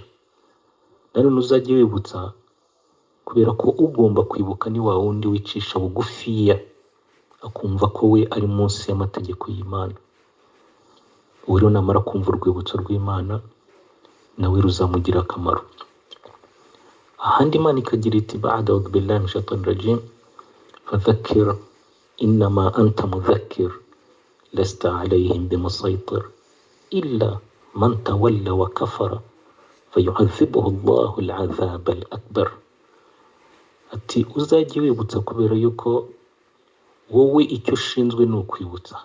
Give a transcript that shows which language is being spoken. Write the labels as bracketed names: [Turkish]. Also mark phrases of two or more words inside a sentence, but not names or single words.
[Kinyarwanda] Nanone uzajye wibutsa, kubera ko ugomba kwibuka ni wa wundi wicisha bugufiya akumva ko we ari munsi y'amategeko y'Imana. Uwo rero namara kumva urwibutso rw'Imana nawe ruzamugira akamaro. Ahandi Imana ikagira iti [Arabic] بعد أعوذ بالله من الشيطان الرجيم فذكر إنما أنت مذكر لست عليهم بمسيطر إلا من تولى وكفر فيعذبه الله العذاب الأكبر. [Kinyarwanda] Ati uzajye wibutsa kubera yuko wowe icyo ushinzwe ni ukwibutsa.